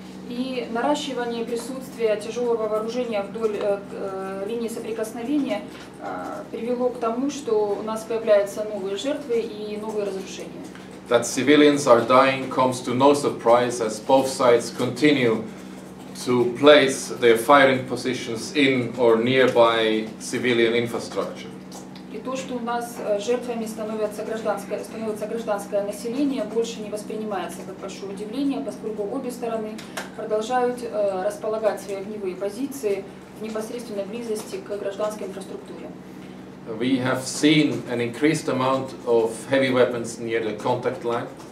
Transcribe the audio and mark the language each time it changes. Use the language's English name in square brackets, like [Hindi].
[Russian] И наращивание присутствия тяжелого вооружения вдоль линии соприкосновения привело к тому, что у нас появляются новые жертвы и новые разрушения. [English] That civilians are dying comes to no surprise as both sides continue to place their firing positions in or nearby civilian infrastructure. [Russian] И то, что у нас жертвами становится гражданское население, больше не воспринимается как большое удивление, поскольку обе стороны продолжают располагать свои огневые позиции в непосредственной близости к гражданской инфраструктуре. [English] We have seen an increased amount of heavy weapons near the contact line.